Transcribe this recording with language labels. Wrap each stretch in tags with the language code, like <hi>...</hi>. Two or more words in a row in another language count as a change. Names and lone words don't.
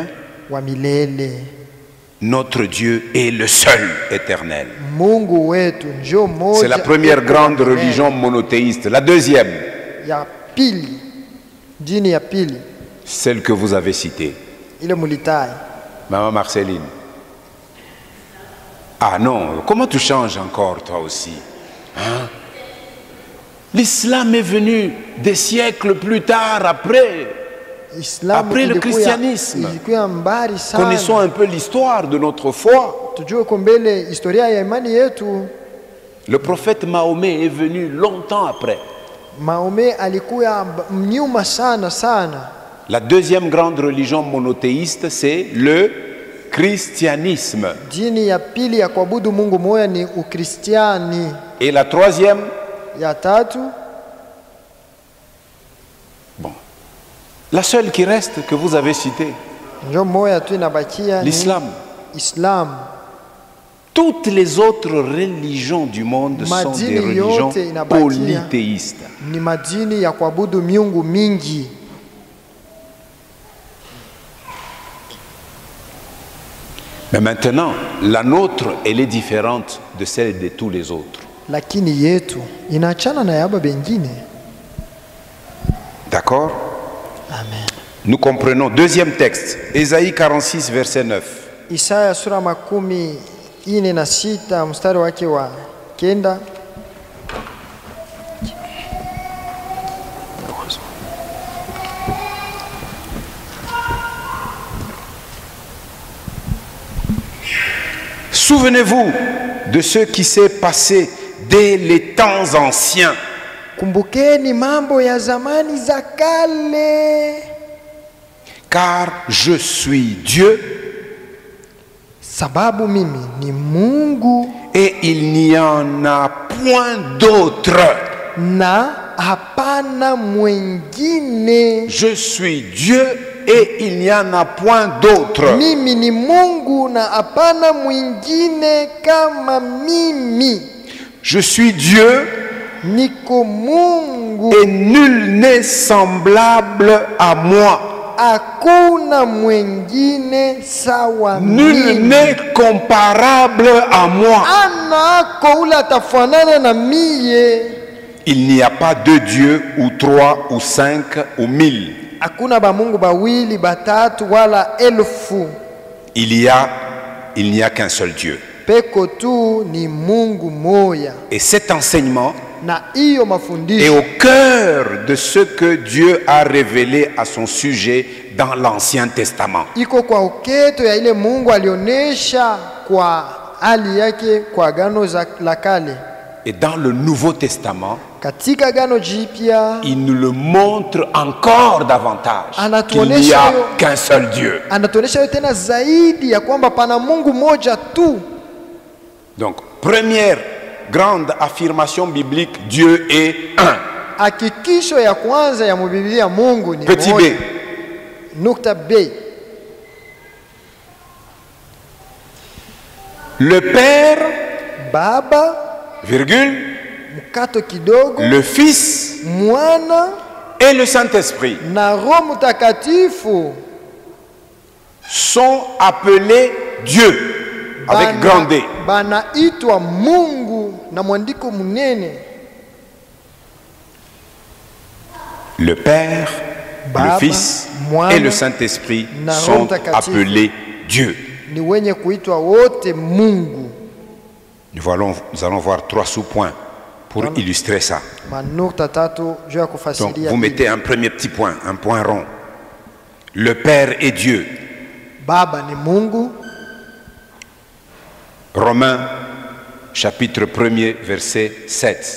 <sw>Wa milele,</sw> <fr>notre Dieu, est le seul éternel.</fr> <sw>Mungu wetu njo moja.</sw> <fr>C'est la première grande religion monothéiste. La deuxième,</fr> <sw>ya pili, dini ya pili</sw> <fr>celle que vous avez citée,</fr> <sw>ile mulitai.</sw> <fr>Maman Marceline. Ah non, comment tu changes encore toi aussi, hein? L'islam est venu des siècles plus tard, après le christianisme.</fr> <sw>Ilikuwa mbali sana.</sw> <fr>Connaissons un peu l'histoire de notre foi.</fr> <sw>Tujue kombele historia ya imani yetu.</sw> <fr>Le prophète Mahomet est venu longtemps après.</fr> <sw>Mahomet alikuwa mnyuma sana sana.</sw> <fr>La deuxième grande religion monothéiste, c'est le christianisme.</fr> <sw>Dini ya pili ya kuabudu Mungu moja ni Ukristiani.</sw> <fr>Et la troisième,</fr> <sw>Ya tatu,</sw> <fr>bon, la seule qui reste que vous avez citée,</fr> <sw>njo moja tu inabakia ni</sw> <fr>l'islam. Islam. Toutes les autres religions du monde sont des</fr> <sw>Madini</sw> <fr>religions</fr> <sw>yote inabakia</sw> <fr>polythéistes.</fr> <sw>ni madini ya kuabudu miungu mingi.</sw> <fr>Mais maintenant, la nôtre, elle est différente de celle de tous les autres.</fr> <sw>Lakini yetu inaachana na yaba bengine.</sw> <fr>D'accord? Amen. Nous comprenons. Deuxième texte, Ésaïe 46, verset 9.</fr> <sw>Isaya sura 46 mstari wake wa 9.</sw> <fr>Souvenez-vous de ce qui s'est passé dès les temps anciens.</fr> <sw>Kumbukeni mambo ya zamani za kale,</sw> <fr>Car je suis Dieu</fr> <sw>sababu mimi ni Mungu</sw> <fr>et il n'y en a point d'autre.</fr> <sw>na hapana mwengine.</sw> <fr>Je suis Dieu et il n'y en a point d'autre.</fr> <sw>Mimi ni Mungu na hapana mwingine kama mimi.</sw> <fr>Je suis Dieu</fr> <sw>Niko Mungu,</sw> <fr>et nul n'est semblable à moi.</fr> <sw>hakuna mwingine sawa</sw> <fr>Nul</fr> <sw>mimi.</sw> <fr>n'est comparable à moi.</fr> <sw>Anako ule atafanana na miye.</sw> <fr>Il n'y a pas deux dieux ou trois ou cinq ou mille.</fr> <sw>Hakuna ba Mungu bawili batatu wala elfu.</sw> <fr>Il n'y a qu'un seul Dieu.</fr> <sw>Peko tu ni Mungu moya.</sw> <fr>Et cet enseignement</fr> <sw>Na hiyo</sw> <fr>est</fr> <sw>mafundisho</sw> <fr>au cœur de ce que Dieu a révélé à son sujet dans l'Ancien Testament.</fr> <sw>iko kwa uketo ya ile Mungu alionesha kwa hali yake kwa agano la kale.</sw> <fr>Et dans le Nouveau Testament,</fr> <sw>Katika agano jipya</sw> <fr>il nous le montre encore davantage qu'il n'y</fr> <sw>anatuonesha</sw> <fr>a qu'un seul Dieu.</fr> <sw>anatuonesha yote tena zaidi ya kwamba pana Mungu moja tu.</sw> <fr>Donc, première grande affirmation biblique, Dieu est un.</fr> <sw>Hakikisho ya kwanza ya Biblia, Mungu ni</sw> <fr>Petit</fr> <sw>moja.</sw> <fr>b,</fr> <sw>Nukta B.</sw> <fr>le Père,</fr> <sw>Baba,</sw> <fr>virgule,</fr> <sw>mkato kidogo,</sw> <fr>le Fils</fr> <sw>Mwana</sw> <fr>et le Saint-Esprit</fr> <sw>na Roho Mtakatifu</sw> <fr>sont appelés Dieu, avec grand D.</fr> <sw>banaitwa Mungu na mwandiko munene.</sw> <fr>Le Père,</fr> <sw>Baba,</sw> <fr>le Fils</fr> <sw>Mwana,</sw> <fr>et le Saint-Esprit</fr> <sw>na Roho</sw> <fr>sont</fr> <sw>Mtakatifu.</sw> <fr>appelés Dieu.</fr> <sw>Ni wenye kuitwa wote Mungu.</sw> <fr>Nous allons voir trois sous-points pour illustrer ça.</fr> <sw>manukta tatu juu ya</sw> <fr>Donc</fr> <sw>kufasiria</sw> <fr>vous mettez un premier petit point, un point rond. Le Père est Dieu.</fr> <sw>Baba ni Mungu.</sw> <fr>Romains chapitre 1er verset 7.</fr>